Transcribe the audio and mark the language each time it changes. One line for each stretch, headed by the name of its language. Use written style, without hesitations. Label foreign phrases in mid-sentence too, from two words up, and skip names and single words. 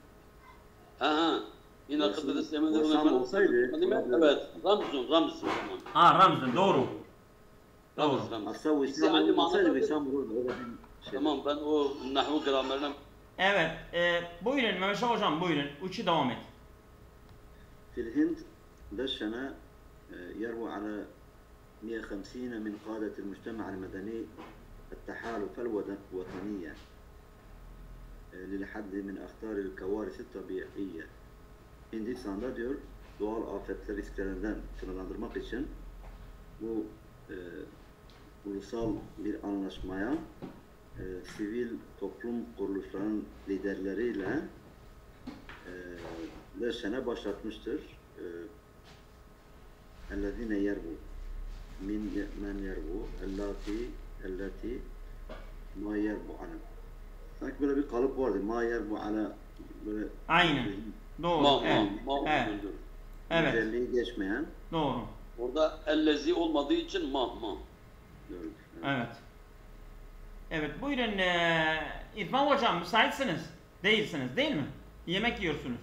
Turkish: Ha. Yine kıtada istemede Visam olsaydı. Evet. Ramz. Ramz'ın doğru. Ramz. Aslında Visam olsaydı Visam olurdu. Tamam, ben o nahvu gramerine... Evet, buyurun Mehmet Şah Hocam, buyurun. Uçu devam et.
Arabic: في الهند دشن يروى على 150 من قادة المجتمع المدني التحالف الوطنية للحد من أخطار الكوارث الطبيعية.
Turkish: Hindistan'da diyor doğal afetler risklerinden sınırlandırmak için bu ulusal bir anlaşmaya sivil toplum kuruluşlarının liderleriyle Leşen'e başlatmıştır.
Arabic: اَلَّذِينَ يَرْبُوا مَنْ يَرْبُوا اَلَّتِي مَا يَرْبُوا عَلَى.
Turkish: Sanki böyle bir kalıp vardı.
Arabic: مَا يَرْبُوا عَلَى böyle.
Turkish: Aynen. Doğru. Evet. Evet. Güzelliği geçmeyen. Doğru. Orada ellezi olmadığı için ma. Doğru. Evet. Evet, buyurun İrfan Hocam, müsaitsiniz. Değilsiniz, değil mi? Yemek yiyorsunuz.